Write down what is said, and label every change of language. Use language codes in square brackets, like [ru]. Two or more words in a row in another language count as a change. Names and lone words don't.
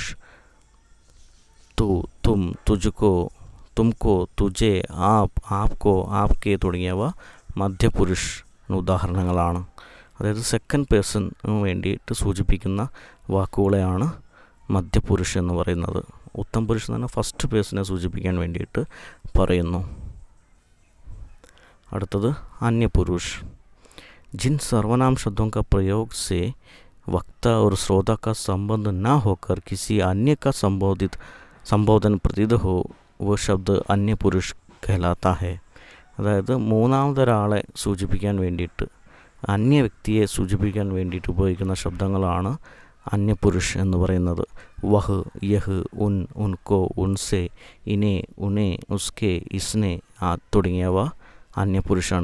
[hi] तू, तुम, तुझको, तुमको, तुझे, आप, आपको, आपके [ml] തുടങ്ങിയവ മധ്യപുരുഷ് ഉദാഹരണങ്ങളാണ്. അതായത് [en] second person [ml] വേണ്ടിയിട്ട് സൂചിപ്പിക്കുന്ന വാക്കുകളെയാണ് മധ്യപുരുഷ് എന്ന് പറയുന്നത്. [hi] उत्तम पुरुष [ml] എന്ന് പറഞ്ഞാൽ [en] first person [ml] സൂചിപ്പിക്കാൻ വേണ്ടിയിട്ട് പറയുന്നു. അടുത്തത് അന്യപുരുഷ്. [hi] जिन सर्वनाम शब्दों का प्रयोग से वक्ता और श्रोता का संबंध न होकर किसी अन्य का संबोधन प्रतीत हो वो शब्द अन्य पुरुष कहलाता है. [ml] അതായത് മൂന്നാമതൊരാളെ സൂചിപ്പിക്കാൻ വേണ്ടിയിട്ട്, അന്യ വ്യക്തിയെ സൂചിപ്പിക്കാൻ വേണ്ടിയിട്ട് ഉപയോഗിക്കുന്ന ശബ്ദങ്ങളാണ് അന്യപുരുഷ് എന്ന് പറയുന്നത്. [hi] वह, यह, उन, उनको, उनसे, इन्हें, उन्हें, उसके, इसने [ml] തുടങ്ങിയവ അന്യപുരുഷാണ്.